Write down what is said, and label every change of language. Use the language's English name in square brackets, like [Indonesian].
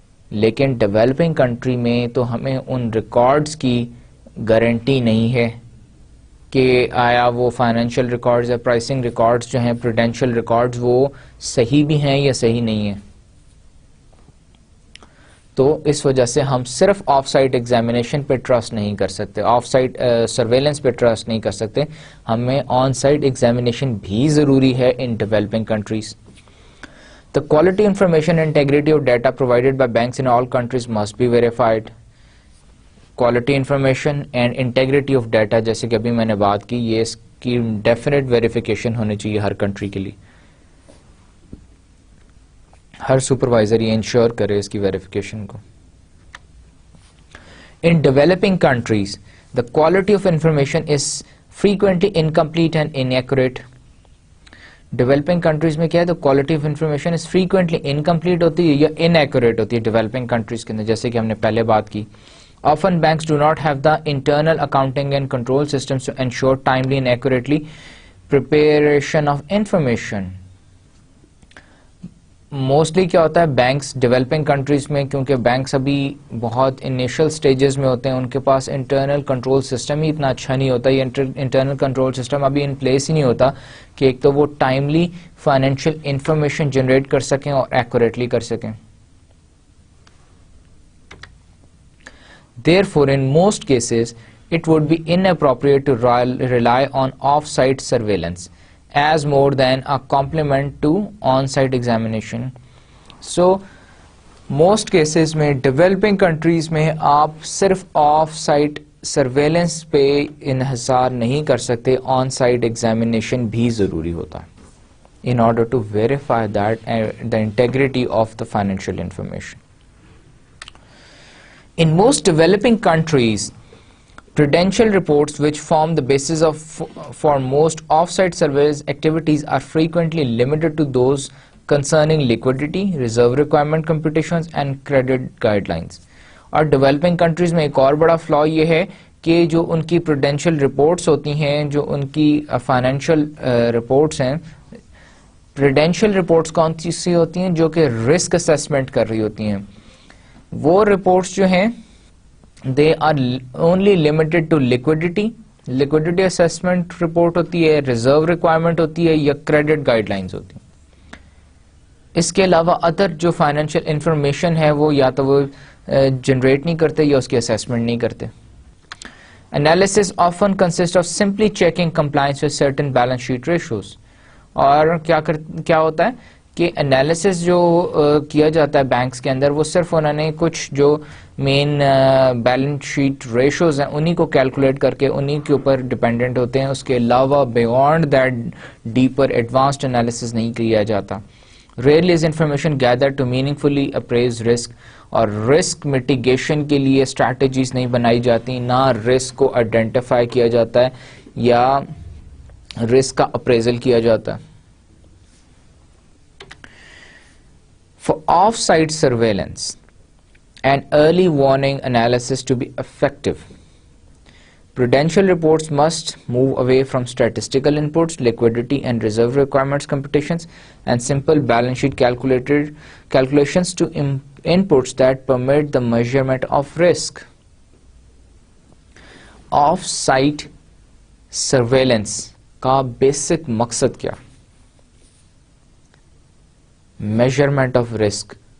[Urdu] لیکن developing country میں تو ہمیں ان ریکارڈز کی گارنٹی نہیں ہے کہ آیا وہ فائنینشیل ریکارڈز یا پرائسنگ ریکارڈز جو ہیں, پروڈینشیل ریکارڈز, وہ صحیح بھی ہیں یا صحیح نہیں ہیں. تو اس وجہ سے ہم صرف آف سائٹ ایگزامینیشن پہ ٹرسٹ نہیں کر سکتے, آف سائٹ سرویلنس پہ ٹرسٹ نہیں کر سکتے, ہمیں آن سائٹ ایگزامینیشن بھی ضروری ہے in developing countries. [English] The quality, information and integrity of data provided by banks in all countries must be verified. Quality information and integrity of data [Urdu] جیسے کہ ابھی میں نے بات کی, یہ اس کی ڈیفینیٹ ویریفیکیشن ہونی چاہیے ہر کنٹری کے لیے. ہر سپروائزر یہ انشور کرے اس کی ویریفیکیشن کو. [English] In developing countries, the quality of information is frequently incomplete and inaccurate. [Urdu] Developing countries میں کیا ہے, تو [English] quality of information is frequently incomplete [Urdu] ہوتی ہے یا ان ایکوریٹ ہوتی ہے ڈیولپنگ کنٹریز کے اندر, جیسے کہ ہم نے پہلے بات کی. [English] Often banks do not have the internal accounting and control systems to ensure timely and accurately preparation of information. [Urdu] Mostly کیا ہوتا ہے, بینکس ڈیولپنگ کنٹریز میں, کیونکہ بینکس ابھی بہت انیشل سٹیجز میں ہوتے ہیں, ان کے پاس انٹرنل کنٹرول سسٹم ہی اتنا اچھا نہیں ہوتا, یہ انٹرنل کنٹرول سسٹم ابھی ان پلیس ہی نہیں ہوتا کہ ایک تو وہ ٹائملی فائنینشیل انفارمیشن جنریٹ کر سکیں اور ایکوریٹلی کر سکیں. [English] Therefore, in most cases, it would be inappropriate to rely on off-site surveillance as more than a complement to on-site examination. [Urdu] So, most cases میں ڈیولپنگ کنٹریز میں آپ صرف of sight surveillance پہ انحصار نہیں کر سکتے, آن سائٹ ایگزامینیشن بھی ضروری ہوتا ہے [English] in order to verify that the integrity of the financial information. In most developing countries, prudential reports, which form the basis for most off-site surveillance activities, are frequently limited to those concerning liquidity, reserve requirement computations, and credit guidelines. [Urdu] اور developing countries میں ایک اور بڑا فلا یہ ہے کہ جو ان کی پروڈینشیل رپورٹس ہوتی ہیں, جو ان کی فائنینشیل رپورٹس ہیں, پروڈینشیل رپورٹس کون سی ہوتی ہیں, جو کہ رسک اسیسمنٹ کر رہی ہوتی ہیں. وہ رپورٹس جو ہیں [English] they are only limited to [Urdu] liquidity assessment report ہوتی ہے, ریزرو ریکوائرمنٹ ہوتی ہے, یا کریڈٹ گائیڈ لائنز ہوتی ہیں. اس کے علاوہ ادر جو فائنینشیل انفارمیشن ہے وہ یا تو وہ جنریٹ نہیں کرتے یا اس کی اسیسمنٹ نہیں کرتے. [English] Analysis often consists of simply checking compliance with certain balance sheet ratios. [Urdu] اور کیا ہوتا ہے کہ انالیسس جو کیا جاتا ہے بینکس کے اندر, وہ صرف انہوں نے کچھ جو مین بیلنس شیٹ ریشوز ہیں انہی کو کیلکولیٹ کر کے انہی کے اوپر ڈپینڈنٹ ہوتے ہیں. اس کے علاوہ [English] beyond that [Urdu] deeper advanced analysis نہیں کیا جاتا. [English] Rarely is information gathered to meaningfully appraise risk, [Urdu] اور رسک میٹیگیشن کے لیے اسٹریٹجیز نہیں بنائی جاتی, نہ رسک کو آئیڈینٹیفائی کیا جاتا ہے یا رسک کا اپریزل کیا جاتا ہے. [English] For off-site surveillance and early warning analysis to be effective, prudential reports must move away from statistical inputs, liquidity and reserve requirements computations, and simple balance sheet calculations to inputs that permit the measurement of risk. [Urdu] Off-site surveillance کا basic مقصد کیا؟ Measurement of risk.